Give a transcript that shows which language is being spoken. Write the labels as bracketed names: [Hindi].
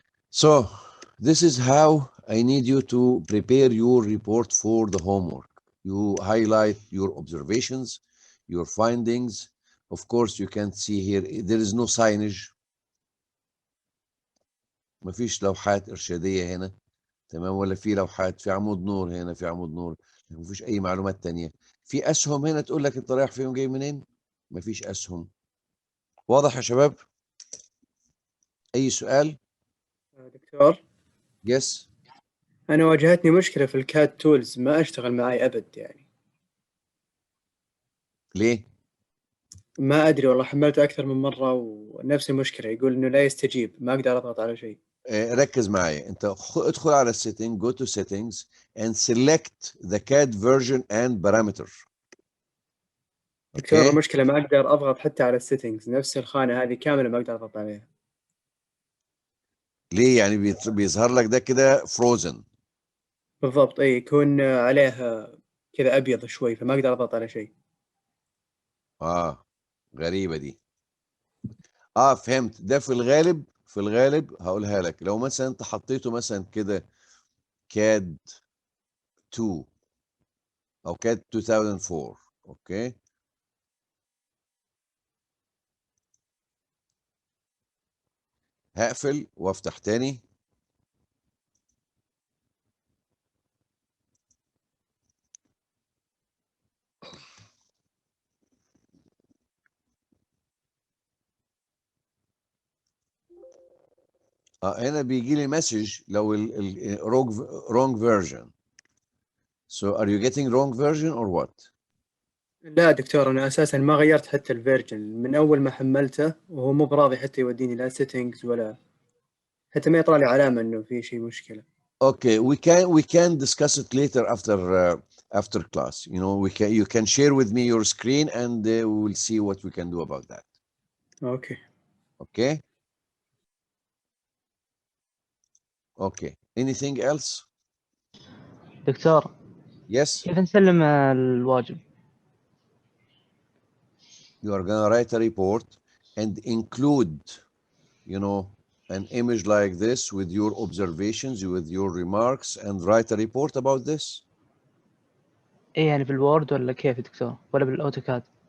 [English] So this is how I need you to prepare your report for the homework. You highlight your observations, your findings. Of course, you can see here, there is no signage. [Arabic] مفيش لوحات إرشادية هنا. تمام؟ ولا في لوحات، في عمود نور هنا، في عمود نور. مفيش أي معلومات تانية. في أسهم هنا تقول لك أنت رايح فين وجاي منين. مفيش أسهم. واضح يا شباب؟ أي سؤال؟ دكتور، [English] Yes. [Arabic] أنا واجهتني مشكلة في الكاد تولز، ما أشتغل معي أبد يعني. ليه؟ ما أدري والله، حملته أكثر من مرة ونفس المشكلة، يقول إنه لا يستجيب، ما أقدر أضغط على شيء. ركز معايا. انت ادخل على السيتنج، [English] go to settings and select the CAD version and parameter. [Arabic] دكتور، اوكي. المشكلة ما أقدر أضغط حتى على السيتنجز، نفس الخانة هذه كاملة ما أقدر أضغط عليها. ليه؟ يعني بيظهر لك ده كده frozen. بالضبط، أي يكون عليه كذا أبيض شوي، فما أقدر أضغط على شيء. غريبة دي. فهمت. ده في الغالب هقولها لك، لو مثلا انت حطيته مثلا كده CAD 2 او CAD 2004. اوكي. هقفل وافتح تاني. هنا بيجي لي مسج لو [English] wrong version. So are you getting wrong version or what? [Arabic] لا دكتور، أنا أساسا ما غيرت حتى الفيرجن من أول ما حملته، وهو مو براضي حتى يوديني لا سيتنجز ولا حتى ما يطلع لي علامة إنه في شيء مشكلة. [English] Okay, we can discuss it later after class. You can share with me your screen and we will see what we can do about that. [Arabic] أوكي. [English] Okay. Okay. Anything else? [Arabic] دكتور، [English] Yes. [Arabic] كيف نسلم الواجب؟ [English] You are gonna write a report and include, an image like this with your observations, with your remarks, and write a report about this. [Arabic] ايه يعني بالوورد ولا كيف دكتور؟ ولا بالاوتوكاد؟